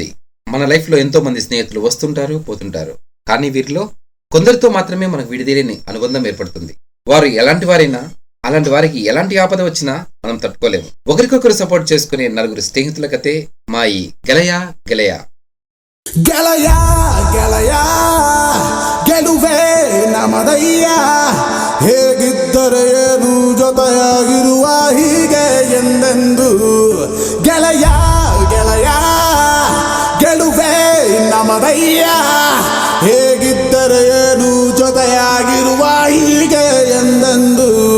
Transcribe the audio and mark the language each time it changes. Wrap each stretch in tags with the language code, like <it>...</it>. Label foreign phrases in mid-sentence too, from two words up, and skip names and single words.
<te>మన లైఫ్లో ఎంతో మంది స్నేహితులు వస్తుంటారు, పోతుంటారు. కానీ వీరిలో కొందరితో మాత్రమే మనకు విడిదేలేని అనుబంధం ఏర్పడుతుంది. వారు ఎలాంటి వారైనా, అలాంటి వారికి ఎలాంటి ఆపద వచ్చినా మనం తట్టుకోలేము. ఒకరికొకరు సపోర్ట్ చేసుకునే నలుగురు స్నేహితుల కథే మా ఈ గెలయా గెలయా.</te> <kn>ಗೆಳೆಯ ಗೆಳೆಯ ಗೆಲುವೆ ನಮದಯ್ಯ, ಹೇಗಿದ್ದರೆ ಏನು ಜೊತೆಯಾಗಿರುವ ಹೀಗೆ ಎಂದೆಂದು. ಗೆಳೆಯ ಗೆಳೆಯ ಗೆಲುವೆ ನಮದಯ್ಯ, ಹೇಗಿದ್ದರೆ ಏನು ಜೊತೆಯಾಗಿರುವ ಹೀಗೆ ಎಂದೆಂದು.</kn>